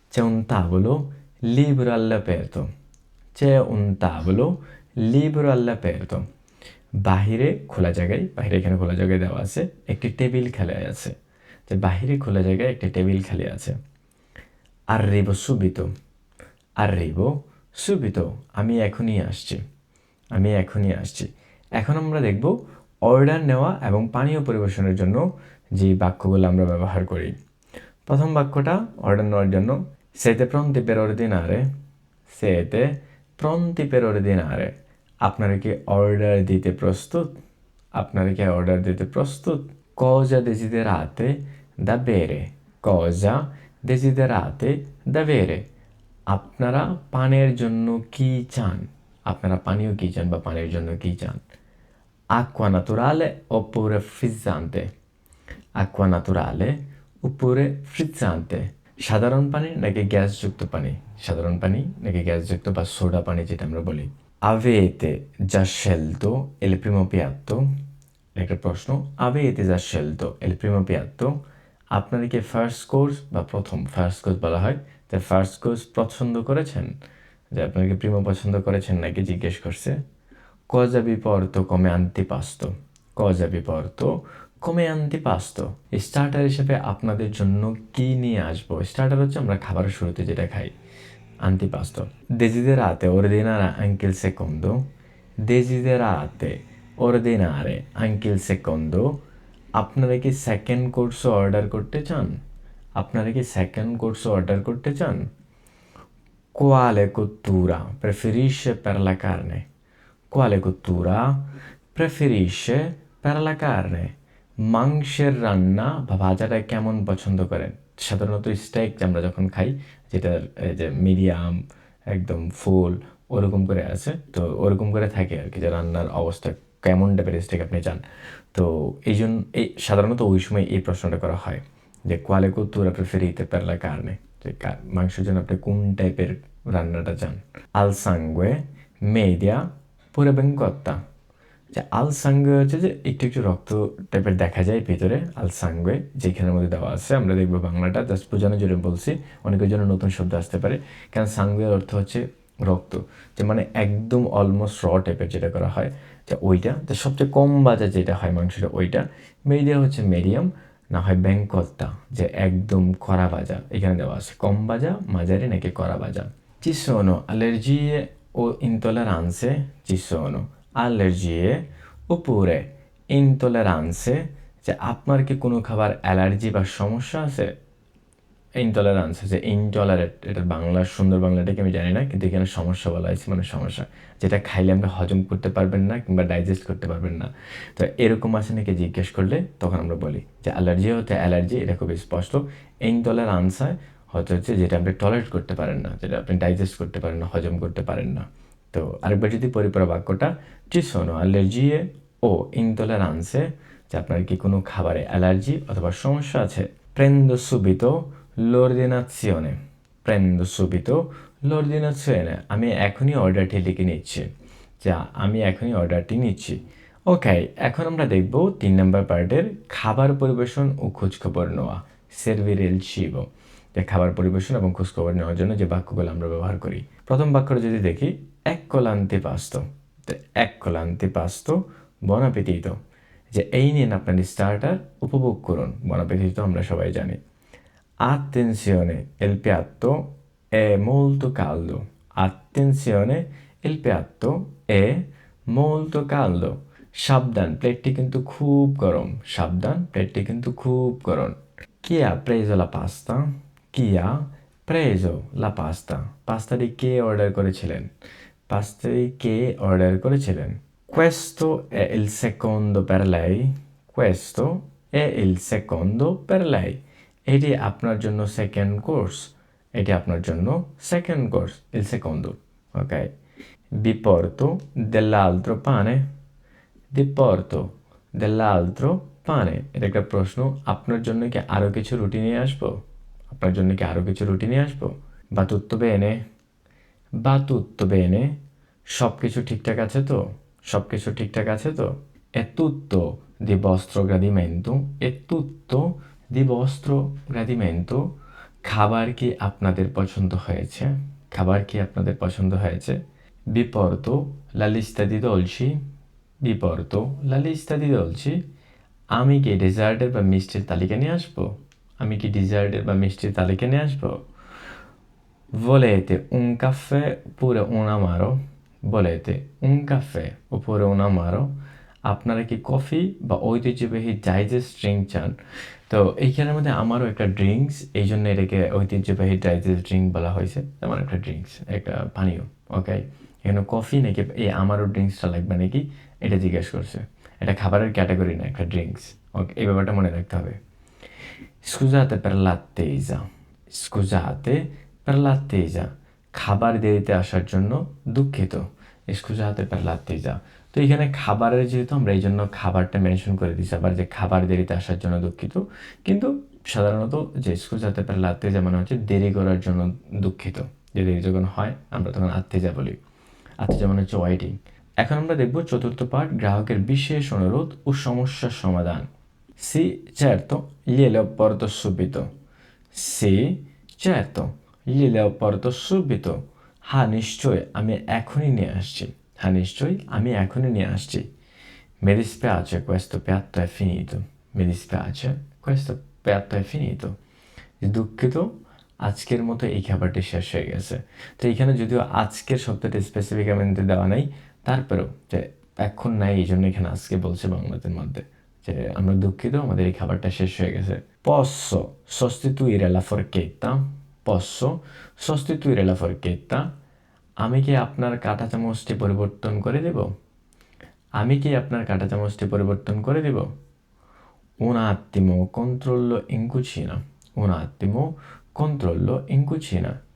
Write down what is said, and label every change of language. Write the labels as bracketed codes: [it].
[it] C'è un tavolo libero all'aperto. C'è un tavolo libero all'aperto. [bn] বাহিরে খোলা জায়গায়, বাহিরে এখানে খোলা জায়গায় দেওয়া আছে, একটি টেবিল খালি আছে। যে বাহিরে খোলা জায়গায় একটি টেবিল খালি আছে। [it] Arrivo subito. Arrivo subito. [bn] আমি এখনই আসছি। আমি এখনই আসছি। এখন আমরা দেখব অর্ডার নেওয়া এবং পানীয় পরিবেশনের জন্য যে বাক্যগুলো আমরা ব্যবহার করি। প্রথম বাক্যটা অর্ডার নেওয়ার জন্য, [it] siete pronti per ordinare? Siete pronti per ordinare? [bn] আপনারা কি অর্ডার দিতে প্রস্তুত? আপনারা কি অর্ডার দিতে প্রস্তুত? [it] Cosa desiderate da bere? Cosa desiderate da bere? [bn] আপনারা পানের জন্য কি চান? আপনারা পানীয় কি চান বা পানের জন্য কি চান? [it] Acqua naturale oppure frizzante? Acqua naturale oppure frizzante? [bn] সাধারণ পানি নাকি গ্যাসযুক্ত পানি? সাধারণ পানি নাকি গ্যাসযুক্ত বা সোডা পানি যেটা আমরা বলি। [it] Avete già scelto il primo piatto? [bn] একটা প্রশ্ন। [it] Avete già scelto il primo piatto? [bn] আপনারা কি ফার্স্ট কোর্স বা প্রথম ফার্স্ট কোর্স বলা হয়, তো ফার্স্ট কোর্স পছন্দ করেছেন? যে আপনারা কি প্রিমো পছন্দ করেছেন নাকি জিজ্ঞেস করছে। [it] Cosa vi porto come antipasto? Cosa vi porto come antipasto? [bn] Starter হিসেবে আপনাদের জন্য কি নিয়ে আসবো? স্টার্টার হচ্ছে আমরা খাবারের শুরুতে যেটা খাই। [it] Antipasto. Desiderate ordinare anche il secondo? Desiderate ordinare anche il secondo? [bn] আপনারা কি সেকেন্ড কোর্সও অর্ডার করতে চান? আপনারা কি সেকেন্ড কোর্সও অর্ডার করতে চান? [it] Quale cottura preferisce per la carne? Quale cottura preferisce per la carne? [bn] মাংসের রান্না বা ভাজাটা কেমন পছন্দ করেন? সাধারণত স্টেক আমরা যখন খাই, যেটা যে মিডিয়াম একদম ফুল ওরকম করে আছে, তো ওরকম করে থাকে আর কি, যে রান্নার অবস্থা কেমন টাইপের স্টেক আপনি চান। তো এই জন্য সাধারণত ওই সময় এই প্রশ্নটা করা হয়, যে [it] quale cottura preferite per la carne? [bn] যে মাংসের জন্য আপনি কোন টাইপের রান্নাটা চান। [it] Al sangue, media, pure ben cotta? [bn] যে আল সাঙ্গে হচ্ছে যে একটু একটু রক্ত টাইপের দেখা যায় ভিতরে, আল সাঙ্গে যেখানের মধ্যে দেওয়া আছে। আমরা দেখবো বাংলাটা জাস্ট বোঝানোর জন্য বলছি, অনেকের জন্য নতুন শব্দ আসতে পারে। কারণ সাঙ্গের অর্থ হচ্ছে রক্ত, যে মানে একদম অলমোস্ট র টাইপের যেটা করা হয়। যে ওইটা, তো সবচেয়ে কম ভাজা যেটা হয় মাংসটা ওইটা, মিডিয়াম হচ্ছে মিডিয়াম, না হয় ব্যাংকত্তা যে একদম কড়া ভাজা, এখানে দেওয়া আছে কম ভাজা, মাঝারি নাকি কড়া ভাজা। [it] Ci sono allergie o intolleranze? Ci sono allergie oppure intolleranze, [bn] যে আপনার কি কোনো খাবার অ্যালার্জি বা সমস্যা আছে? ইনটলারেন্স আছে, ইনটলারেট, এটার বাংলা সুন্দর বাংলাটাকে আমি জানি না, কিন্তু এখানে সমস্যা বলা হয়েছে, মানে সমস্যা যেটা খাইলে আমরা হজম করতে পারবেন না কিংবা ডাইজেস্ট করতে পারবেন না। তো এরকম আছে নাকি জিজ্ঞেস করলে তখন আমরা বলি যে অ্যালার্জি হতে অ্যালার্জি, এটা খুব স্পষ্ট। ইনটলারেন্স হচ্ছে যেটা আপনি টলারেট করতে পারেন না, যেটা আপনি ডাইজেস্ট করতে পারেন না, হজম করতে পারেন না। তো আরেকবার যদি পরিপূরক বাক্যটা, [it] ci sono allergie o intolleranze, [bn] যে আপনার কি কোনো খাবারে অ্যালার্জি অথবা সমস্যা আছে। [it] Prendo subito l'ordinazione. Prendo subito l'ordinazione. [bn] আমি এখনই অর্ডারটি লিখে নিচ্ছি। যা আমি এখনই অর্ডারটি নিচ্ছি। ওকে, এখন আমরা দেখব 3 নম্বর পার্টের খাবার পরিবেশন ও খোঁজখবর নেওয়া। [it] Servire il cibo. [bn] যে খাবার পরিবেশন এবং খোঁজখবর নেওয়ার জন্য যে বাক্যগুলো আমরা ব্যবহার করি। প্রথম বাক্যটা যদি দেখি, [it] ecco l'antipasto. ecco l'antipasto, buon appetito. [bn] যে এই নিন আপনার স্টার্টার, উপভোগ করুন। [it] buon appetito [bn] আমরা সবাই জানি। [it] Attenzione, il piatto è molto caldo. Attenzione, il piatto è molto caldo. [bn] সাবধান, প্লেটটি কিন্তু খুব গরম। সাবধান, প্লেটটি কিন্তু খুব গরম। [it] Chi ha preso la pasta? Chi ha preso la pasta? [bn] পাস্তাটি কে অর্ডার করেছিলেন? পাস্তাটি কে অর্ডার করেছিলেন? [it] Questo è il secondo per lei. Questo è il secondo per lei. [bn] এটি আপনার জন্য সেকেন্ড কোর্স। এটি আপনার জন্য second course, il secondo. Ok? [it] Vi porto dell'altro pane? Vi porto dell'altro pane. [bn] এটা একটা প্রশ্ন। আপনার জন্য কি আরো কিছু রুটি নিয়ে আসবো? আপনার জন্য কি আরো কিছু রুটি নিয়ে আসবো? [it] Va tutto bene? Va tutto bene? [bn] সব কিছু ঠিকঠাক আছে তো? সব কিছু ঠিকঠাক আছে তো? [it] È tutto di vostro gradimento? È tutto di vostro gradimento? [bn] খাবার কি আপনাদের পছন্দ হয়েছে? খাবার কি আপনাদের পছন্দ হয়েছে? [it] Vi porto la lista di dolci? Vi porto la lista di dolci? [bn] আমি কি ডেজার্টের বা মিষ্টির তালিকা নিয়ে আসবো? আমি কি ডেজার্টের বা মিষ্টির তালিকা নিয়ে আসবো? [it] Volete un caffè oppure un amaro? Volete un caffè oppure un amaro? [bn] আপনারা কি কফি বা ঐতিহ্যবাহী ডাইজেস্ট ড্রিঙ্ক চান? তো এইখানের মধ্যে আমারও একটা ড্রিঙ্কস, এই জন্য এটাকে ঐতিহ্যবাহী ডাইজেস্ট ড্রিঙ্ক বলা হয়েছে। তেমন একটা ড্রিঙ্কস, একটা পানীয়। ওকে, এখানে কফি নাকি এই আমারও ড্রিঙ্কসটা লাগবে নাকি এটা জিজ্ঞেস করছে। এটা খাবারের ক্যাটাগরি না, একটা ড্রিঙ্কস। ওকে, এই ব্যাপারটা মনে রাখতে হবে। [it] Scusate per l'attesa. Scusate per l'attesa. [bn] খাবার দেরিতে আসার জন্য দুঃখিত। [it] Scusate per l'attesa. [bn] তো এখানে খাবারের যেহেতু আমরা এই জন্য খাবারটা মেনশন করে দিচ্ছি আবার, যে খাবার দেরিতে আসার জন্য দুঃখিত। কিন্তু সাধারণত যে [it] scusate per l'attesa [bn] মানে হচ্ছে দেরি করার জন্য দুঃখিত। যে দেরি যখন হয় আমরা তখন attesa বলি। attesa মানে হচ্ছে ওয়েটিং। এখন আমরা দেখব চতুর্থ পার্ট, গ্রাহকের বিশেষ অনুরোধ ও সমস্যার সমাধান। [it] Sì, certo, glielo porto subito. Sì, certo, glielo porto subito. [bn] হ্যাঁ নিশ্চয়ই, আমি এখনই নিয়ে আসছি। হ্যাঁ নিশ্চয়ই, আমি এখনই নিয়ে আসছি। [it] Mi dispiace, questo piatto è finito. Mi dispiace, questo piatto è finito. [bn] দুঃখিত, আজকের মতো এই খাবারটি শেষ হয়ে গেছে। তো এইখানে যদিও আজকের শব্দটি স্পেসিফিক আমাদের দেওয়া নাই, তারপরেও যে এখন নাই এই জন্য এখানে আজকে বলছে বাংলাদের মধ্যে যে আমরা দুঃখিত, আমাদের এই খাবারটা শেষ হয়ে গেছে। [it] Posso sostituire la forchetta? Posso sostituire la forchetta? [bn] আমি কি আপনার কাঁটা চামচটি পরিবর্তন করে দেব? আমি কি আপনার কাঁটা চামচটি পরিবর্তন করে দেব? [it] Un attimo, controllo in cucina. Un attimo, controllo in cucina.